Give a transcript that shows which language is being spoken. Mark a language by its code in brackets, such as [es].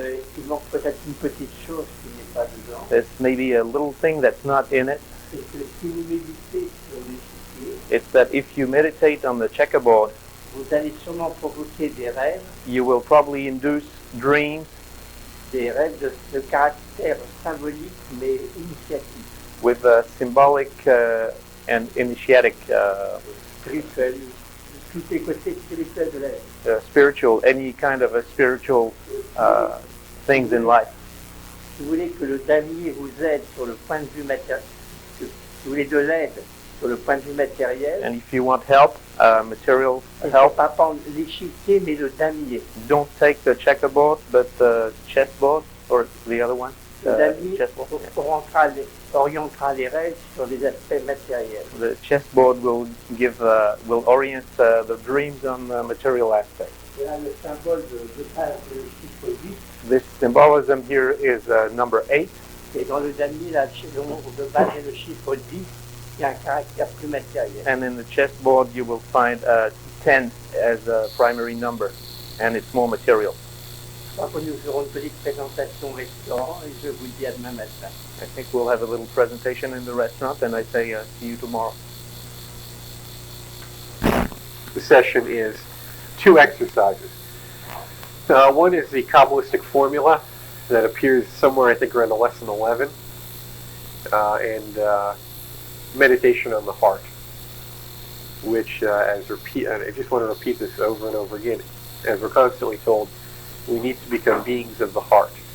[fr] Mais il manque peut-être une petite chose qui n'est pas dedans. [en] There's maybe a little thing that's not in it. [fr] C'est que si vous méditez sur l'échiquier, [en] It's that if you meditate on the checkerboard, [fr] vous allez sûrement provoquer des rêves [en] you will probably induce dreams [fr] de caractère symbolique mais initiatique, [en] with symbolic and initiatic, [fr] spirituel, tous les côtés spirituels de l'être. [en] spiritual, any kind of a spiritual things in life. [fr] Si vous voulez que le damier vous aide sur le point de vue matériel, si vous voulez de l'aide sur le point de vue matériel, [en] And if you want help, material [fr] il ne faut [en] help, [fr] pas prendre l'échiquier mais le damier. [en] don't take the checkerboard, but the chessboard, or the other one. [fr] Le damier [en] Chessboard. Yeah. [fr] orientera les rêves sur des aspects matériels. [en] The chessboard will will orient the dreams on the material aspect. [fr] Et là, le symbole de base de chiffre 10, [en] This symbolism here is number 8, [fr] et dans le damier, là, le nombre de base est le chiffre 10, qui a un caractère plus matériel. [en] and in the chessboard you will find 10 as a primary number, and it's more material. [fr] Après, nous ferons une petite présentation au restaurant, et je vous dis à demain matin. [en] I think we'll have a little presentation in the restaurant, and I say see you tomorrow. The session is 2 exercises. One is the Kabbalistic formula that appears somewhere, I think, around the lesson 11, and meditation on the heart, which, I just want to repeat this over and over again, as we're constantly told, we need to become beings of the heart.